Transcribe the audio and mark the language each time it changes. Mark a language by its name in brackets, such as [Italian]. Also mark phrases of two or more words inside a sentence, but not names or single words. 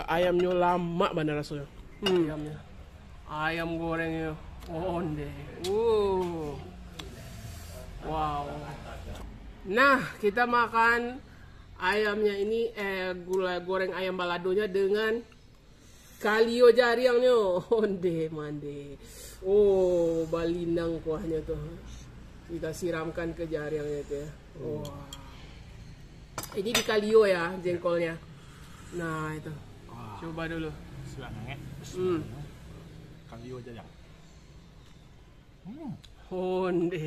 [Indonesian] Ayamnya lama banget rasanya. Ayamnya, ayam gorengnya, onde. Wow. Nah, kita makan ayamnya ini, gula goreng ayam baladonya dengan kalio jariangnya, [Minangkabau] onde mande. [Indonesian] Oh, balinang kuahnya tuh. Kita siramkan ke jariangnya itu ya. Wah. Ini di kalio ya jengkolnya. Nah, itu. Coba dulu. Kalio aja ya. Onde.